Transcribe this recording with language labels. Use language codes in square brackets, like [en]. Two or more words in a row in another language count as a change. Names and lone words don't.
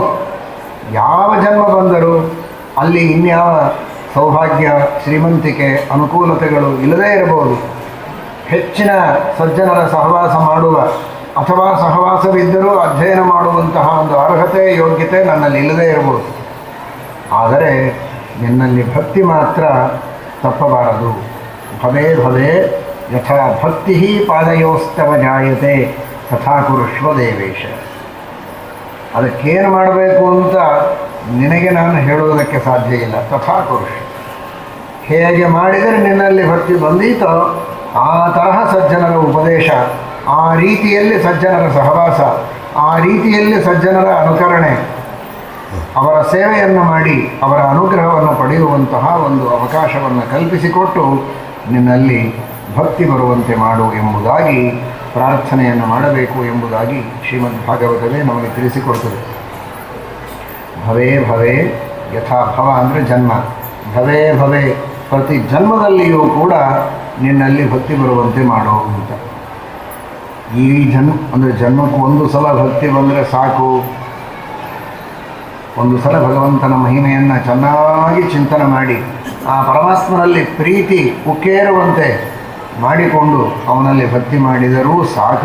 [kn] ಯಾವ ಜನ್ಮ ಬಂದರೂ ಅಲ್ಲಿ ಇನ್ಯಾವ ಸೌಭಾಗ್ಯ, ಶ್ರೀಮಂತಿಕೆ, ಅನುಕೂಲತೆಗಳು ಇಲ್ಲದೇ ಇರಬಹುದು. ಹೆಚ್ಚಿನ ಸಜ್ಜನರ ಸಹವಾಸ ಮಾಡುವ ಅಥವಾ ಸಹವಾಸವಿದ್ದರೂ ಅಧ್ಯಯನ ಮಾಡುವಂತಹ ಒಂದು ಅರ್ಹತೆ, ಯೋಗ್ಯತೆ ನನ್ನಲ್ಲಿ ಇಲ್ಲದೇ ಇರಬಹುದು. ಆದರೆ ನಿನ್ನಲ್ಲಿ ಭಕ್ತಿ ಮಾತ್ರ ತಪ್ಪಬಾರದು. [sa] ಭವೇ ಭವೇ ಯಥಾ ಭಕ್ತಿ ಪಾದಯೋಸ್ತವ ಜಾಯತೆ ತಥಾ ಕುರುಷ್ವ ದೇವೇಶ. [kn] ಅದಕ್ಕೇನು ಮಾಡಬೇಕು ಅಂತ ನಿನಗೆ ನಾನು ಹೇಳುವುದಕ್ಕೆ ಸಾಧ್ಯ ಇಲ್ಲ. [sa] ತಥಾ ಕುರುಷ, [kn] ಹೇಗೆ ಮಾಡಿದರೆ ನಿನ್ನಲ್ಲಿ ಭಕ್ತಿ ಬಂದೀತೋ ಆ ತರಹ ಸಜ್ಜನರ ಉಪದೇಶ, ಆ ರೀತಿಯಲ್ಲಿ ಸಜ್ಜನರ ಸಹವಾಸ, ಆ ರೀತಿಯಲ್ಲಿ ಸಜ್ಜನರ ಅನುಕರಣೆ, ಅವರ ಸೇವೆಯನ್ನು ಮಾಡಿ ಅವರ ಅನುಗ್ರಹವನ್ನು ಪಡೆಯುವಂತಹ ಒಂದು ಅವಕಾಶವನ್ನು ಕಲ್ಪಿಸಿಕೊಟ್ಟು ನಿನ್ನಲ್ಲಿ ಭಕ್ತಿ ಬರುವಂತೆ ಮಾಡು ಎಂಬುದಾಗಿ ಪ್ರಾರ್ಥನೆಯನ್ನು ಮಾಡಬೇಕು ಎಂಬುದಾಗಿ ಶ್ರೀಮದ್ ಭಾಗವತವೇ ನಮಗೆ ತಿಳಿಸಿಕೊಡ್ತದೆ. [sa] ಭವೇ ಭವೇ ಯಥಾ [kn] ಭವ ಅಂದರೆ ಜನ್ಮ. [sa] ಭವೇ ಭವೇ [kn] ಪ್ರತಿ ಜನ್ಮದಲ್ಲಿಯೂ ಕೂಡ ನಿನ್ನಲ್ಲಿ ಭಕ್ತಿ ಬರುವಂತೆ ಮಾಡೋ ಅಂತ. ಈ ಅಂದರೆ ಜನ್ಮಕ್ಕೆ ಒಂದು ಸಲ ಭಕ್ತಿ ಬಂದರೆ ಸಾಕು. ಒಂದು ಸಲ ಭಗವಂತನ ಮಹಿಮೆಯನ್ನು ಚೆನ್ನಾಗಿ ಚಿಂತನೆ ಮಾಡಿ ಆ ಪರಮಾತ್ಮನಲ್ಲಿ ಪ್ರೀತಿ ಉಕ್ಕೇರುವಂತೆ ಮಾಡಿಕೊಂಡು ಅವನಲ್ಲಿ ಭಕ್ತಿ ಮಾಡಿದರೂ ಸಾಕು.